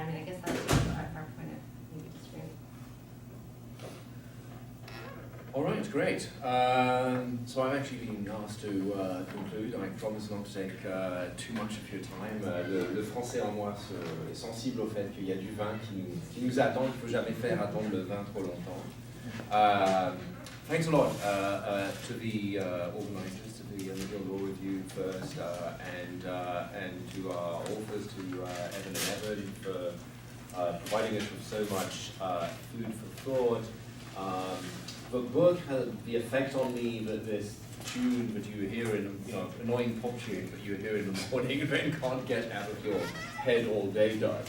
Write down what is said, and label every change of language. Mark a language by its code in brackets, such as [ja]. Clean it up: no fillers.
[en] I mean, I guess that's our point of maybe disagreement. All right, great. So I've actually been asked to conclude. I promise not to take too much of your time. [fr] Le français en moi est sensible au fait qu'il y a du vin qui nous attend. Il ne faut jamais faire attendre le vin trop longtemps. [en] Thanks a lot to the organizers, to the McGill Law Revue first, and to our authors, to Evan and Evan, for providing us with so much food for thought. The book had the effect on me that this tune that you hear in, annoying pop tune that you hear in the morning and then can't get out of your head all day does.